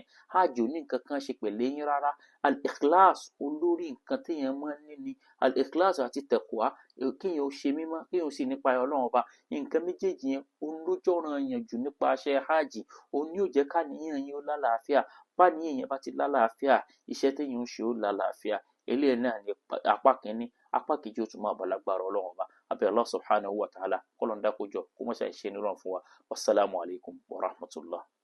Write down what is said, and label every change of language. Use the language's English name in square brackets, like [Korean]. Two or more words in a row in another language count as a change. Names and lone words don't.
[Yoruba] Hajj ò ní nǹkan kan ṣe pẹ̀lú yín rárá. Al-ikhlas, olórí nǹkan téèyàn máa ń ní ni al-ikhlas àti taqwa, kéèyàn ó ṣe mímọ́, kéèyàn ó sì nípayà Ọlọ́run Ọba. Nǹkan méjèèjì yẹn òun ló jọ̀ranyàn jù nípa iṣẹ́ hajj. Òun ni yóò jẹ́ káníyàn yín ó lálàáfíà. Báníyàn yẹn bá ti lálàáfíà, iṣẹ́ téèyàn ń ṣe ó lálàáfíà. Eléyìí náà ni apá kìíní. Apá kejì ó tún máa bọ̀ lágbára Ọlọ́run Ọba. Àbí [Arabic] الله سبحانه وتعالى [Yoruba] k'Ọlọ́run dákun jọ̀ọ́ kó máa ṣe ní rọrùn fún wa. [Arabic] والسلام عليكم ورحمة الله.